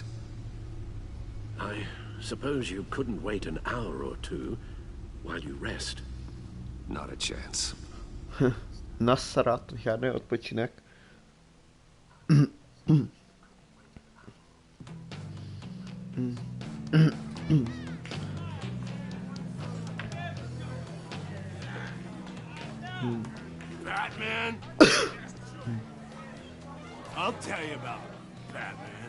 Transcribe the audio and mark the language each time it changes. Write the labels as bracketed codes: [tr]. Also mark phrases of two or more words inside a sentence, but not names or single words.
[en] I suppose you couldn't wait an hour or two while you rest. Not a chance. [cs] Nasrat, žádný odpočinek. [en] Batman? I'll tell you about Batman.